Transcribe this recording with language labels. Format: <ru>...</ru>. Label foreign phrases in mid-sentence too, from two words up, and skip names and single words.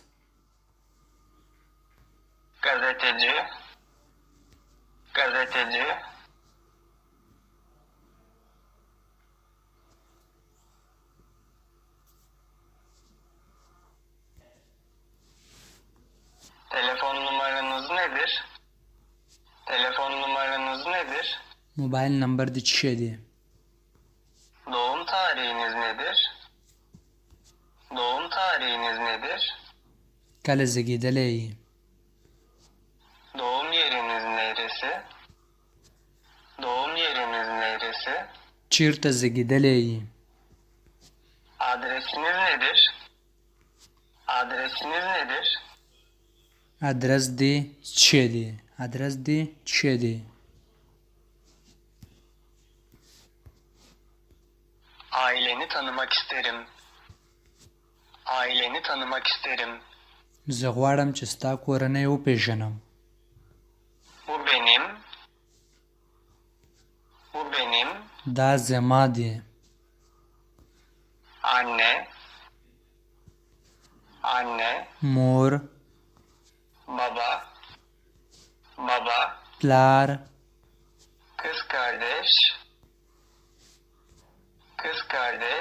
<tr>gazeteci telefon numaranız nedir?</tr> <en>mobile number</en> <ps>دې څه دی؟</ps> <tr>doğum tarihiniz nedir?</tr> <ps>کله زیږېدلی یې؟</ps> <tr>doğum yeriniz neresi?</tr> <ps>چیرته زیږېدلی یې؟</ps> <tr>adresiniz nedir?</tr> <ps>ادرس دې څه دی؟</ps> <tr>aileni tanımak isterim.</tr> <ps>زه غواړم چې ستا کورنۍ وپېژنم.</ps> <tr>bu benim</tr> <ps>دا زما دی.</ps> <tr>anne</tr> <ps>مور</ps> <tr>baba, baba,</tr> <ps>پلار</ps> <tr>kız kardeş, kız kardeş,</tr>